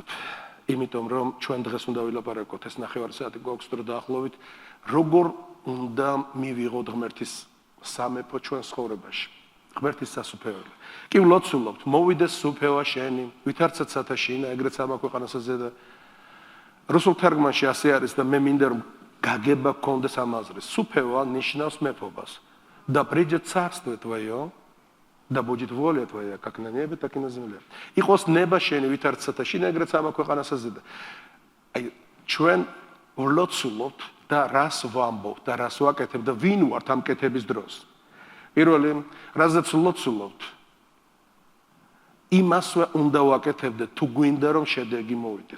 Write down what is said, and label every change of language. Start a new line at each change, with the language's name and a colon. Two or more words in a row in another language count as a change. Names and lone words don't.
Georgian: იმიტომ რომ ჩვენ დღეს უნდა ვილაპარაკოთ, ეს ნახევარი საათი გვაქვს დრო დაახლოებით, როგორ უნდა მივიღოთ ღმერთის სამეფო ჩვენ ცხოვრებაში. ღმერთის სასუფეველი. კი ვლოცულობთ, მოვიდეს სუფევა შენი, ვითარცაც სათაშინა, ეგრეც ამ ქვეყანასაზე და რუსულ თარგმანში ასე არის და მე მინდა რომ გაგება გქონდეს ამ აზრის. სუფევა ნიშნავს მეფობას.
Russian: და придет царство твое, Да будет воля твоя, как на небе, так и на земле.
Georgian: Იყოს ნება შენი, ვითარცა და შინ ეგრეც ამ ქვეყანასაზე და აი ჩვენ ვლოცულობთ და რას ვამბობთ და რას ვაკეთებ და ვინ ვართ ამ კეთების დროს. პირველი, რაზეც ვლოცულობთ, იმასვე უნდა ვაკეთებდე თუ გვინდა რომ შედეგი მოვიდეს.